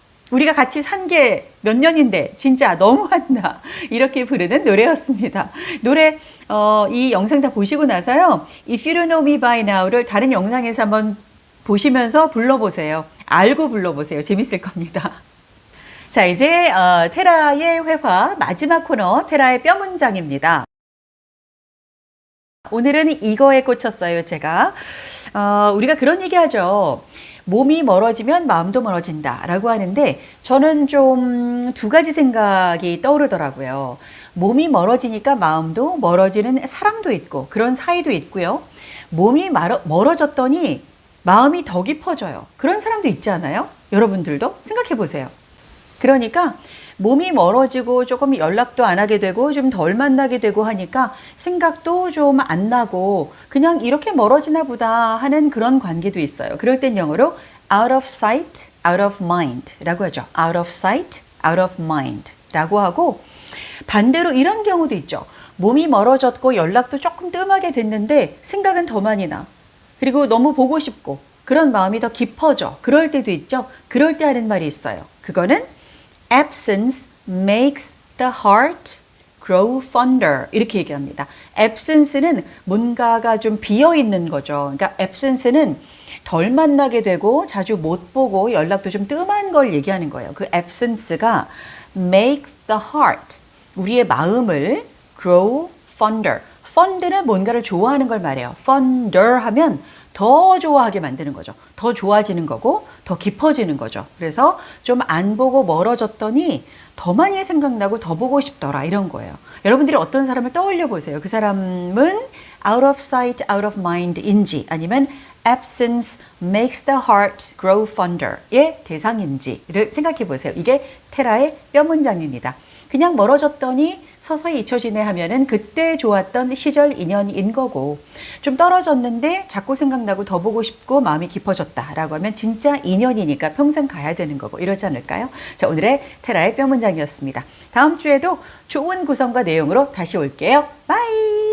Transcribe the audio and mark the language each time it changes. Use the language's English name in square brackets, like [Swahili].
[Korean] 우리가 같이 산 게 몇 년인데 진짜 너무한다. 이렇게 부르는 노래였습니다. 노래 이 영상 다 보시고 나서요. If you don't know me by now를 다른 영상에서 한번 보시면서 불러보세요. 알고 불러보세요. 재밌을 겁니다. 자, 이제 테라의 회화 마지막 코너 테라의 뼈 문장입니다. 오늘은 이거에 꽂혔어요. 제가 우리가 그런 얘기하죠. 몸이 멀어지면 마음도 멀어진다 라고 하는데 저는 좀 두 가지 생각이 떠오르더라고요. 몸이 멀어지니까 마음도 멀어지는 사람도 있고 그런 사이도 있고요. 몸이 멀어졌더니 마음이 더 깊어져요. 그런 사람도 있지 않아요? 여러분들도 생각해 보세요. 그러니까 몸이 멀어지고 조금 연락도 안 하게 되고 좀 덜 만나게 되고 하니까 생각도 좀 안 나고 그냥 이렇게 멀어지나 보다 하는 그런 관계도 있어요. 그럴 땐 영어로 [English] out of sight, out of mind [Korean] 라고 하죠. [English] out of sight, out of mind [Korean] 라고 하고 반대로 이런 경우도 있죠. 몸이 멀어졌고 연락도 조금 뜸하게 됐는데 생각은 더 많이 나. 그리고 너무 보고 싶고 그런 마음이 더 깊어져. 그럴 때도 있죠. 그럴 때 하는 말이 있어요. 그거는 [English] absence makes the heart grow fonder [Korean] 이렇게 얘기합니다. absence는 뭔가가 좀 비어 있는 거죠. 그러니까 absence는 덜 만나게 되고 자주 못 보고 연락도 좀 뜸한 걸 얘기하는 거예요. [English] 그 absence가 makes the heart [Korean] 우리의 마음을 [English] grow fonder. [Korean] fonder는 뭔가를 좋아하는 걸 말해요. fonder 하면 더 좋아하게 만드는 거죠. 더 좋아지는 거고 더 깊어지는 거죠. 그래서 좀 안 보고 멀어졌더니 더 많이 생각나고 더 보고 싶더라 이런 거예요. 여러분들이 어떤 사람을 떠올려 보세요. 그 사람은 [English] out of sight, out of mind [Korean] 인지 아니면 [English] absence makes the heart grow fonder [Korean] 의 대상인지를 생각해 보세요. 이게 테라의 뼈 문장입니다. 그냥 멀어졌더니 서서히 잊혀지네 하면은 그때 좋았던 시절 인연인 거고 좀 떨어졌는데 자꾸 생각나고 더 보고 싶고 마음이 깊어졌다라고 하면 진짜 인연이니까 평생 가야 되는 거고 이러지 않을까요? 자, 오늘의 테라의 뼈 문장이었습니다. 다음 주에도 좋은 구성과 내용으로 다시 올게요. 바이!